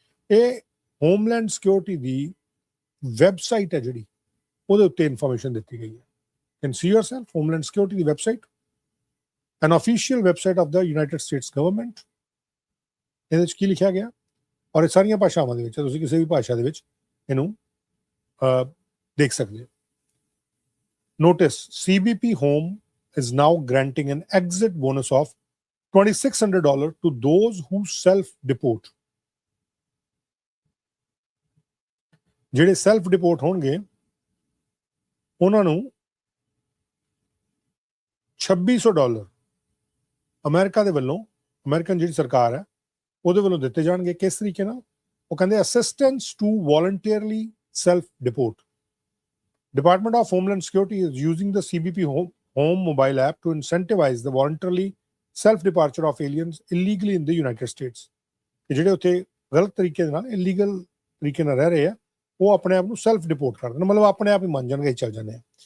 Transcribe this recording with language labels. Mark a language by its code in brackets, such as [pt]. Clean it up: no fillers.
[pa] ਇਹ homeland security ਦੀ website ਹੈ ਜਿਹੜੀ, ਉਹਦੇ ਉੱਤੇ ਇਨਫੋਰਮੇਸ਼ਨ ਦਿੱਤੀ ਗਈ ਹੈ। [en] Can see yourself, Homeland Security [pa] ਦੀ website, [en] an official website of the United States government। [pa] ਇਹਦੇ ਵਿੱਚ ਕੀ ਲਿਖਿਆ ਗਿਆ, ਔਰ ਇਹ ਸਾਰੀਆਂ ਭਾਸ਼ਾਵਾਂ ਦੇ ਵਿੱਚ, ਤੁਸੀਂ ਕਿਸੇ ਵੀ ਭਾਸ਼ਾ ਦੇ ਵਿੱਚ ਇਹਨੂੰ ਦੇਖ ਸਕਦੇ ਹੋ। [en] Notice, CBP Home is now granting an exit bonus of $2,600 to those who self-deport। [pa] ਜਿਹੜੇ ਸੈਲਫ ਡਿਪੋਰਟ ਹੋਣਗੇ ਉਹਨਾਂ ਨੂੰ $2600 ਅਮਰੀਕਾ ਦੇ ਵੱਲੋਂ, ਅਮਰੀਕਨ ਜਿਹੜੀ ਸਰਕਾਰ ਹੈ ਉਹਦੇ ਵੱਲੋਂ ਦਿੱਤੇ ਜਾਣਗੇ। ਕਿਸ ਤਰੀਕੇ ਨਾਲ? ਉਹ ਕਹਿੰਦੇ [en] Assistance to voluntarily self deport. Department of Homeland Security is using the CBP Home mobile app to incentivize the voluntarily self-departure of aliens illegally in the United States। [pa] ਜਿਹੜੇ ਉੱਥੇ ਗਲਤ ਤਰੀਕੇ ਦੇ ਨਾਲ, ਇਲੀਗਲ ਤਰੀਕੇ ਨਾਲ ਰਹਿ ਰਹੇ ਆ, ਉਹ ਆਪਣੇ ਆਪ ਨੂੰ ਸੈਲਫ ਡਿਪੋਰਟ ਕਰ ਦੇਣ, ਮਤਲਬ ਆਪਣੇ ਆਪ ਹੀ ਮੰਨ ਜਾਣਗੇ ਚੱਲ ਜਾਂਦੇ ਆ।